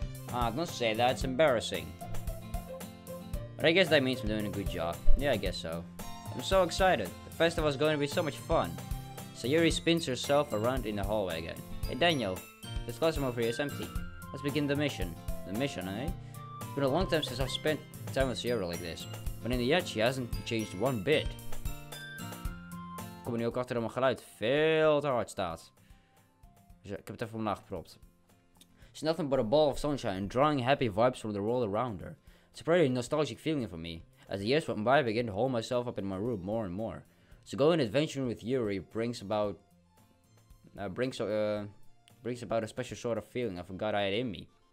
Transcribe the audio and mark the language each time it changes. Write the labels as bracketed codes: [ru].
[en] Don't say that, it's embarrassing. But I guess that means I'm doing a good job. Yeah, I guess so. I'm so excited. The festival is going to be so much fun. Sayuri spins herself around in the hallway again. Hey Daniel, this classroom over here is empty. Let's begin the mission. The mission, eh? It's been a long time since I've spent time with Sayuri like this. But in the end, she hasn't changed one bit. [nl] Ik kom er nu ook achter dat mijn geluid veel te hard staat. Dus ik heb het even omlaag gepropt. [en] She's nothing but a ball of sunshine, drawing happy vibes from the world around her. It's a pretty nostalgic feeling for me. As the years went by, I began to hold myself up in my room more and more. So going adventuring with Yuri brings about a special sort of feeling I forgot I had in me.